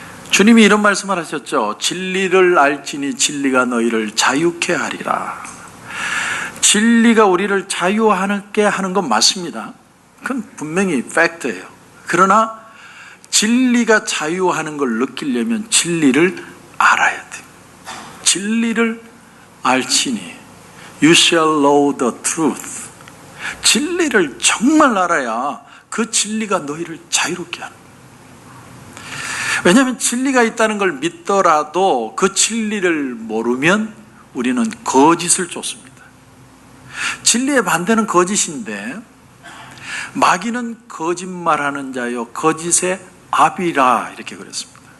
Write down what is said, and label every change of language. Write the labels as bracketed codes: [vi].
[ko] 주님이 이런 말씀을 하셨죠. 진리를 알지니 진리가 너희를 자유케 하리라. 진리가 우리를 자유하게 하는 건 맞습니다. 그건 분명히 팩트예요. 그러나 진리가 자유하는 걸 느끼려면 진리를 알아야 돼요. 진리를 알지니 [en] You shall know the truth. [ko] 진리를 정말 알아야 그 진리가 너희를 자유롭게 하는 거예요. 왜냐하면 진리가 있다는 걸 믿더라도 그 진리를 모르면 우리는 거짓을 쫓습니다. 진리의 반대는 거짓인데, 마귀는 거짓말하는 자요 거짓의 아비라, 이렇게 그랬습니다.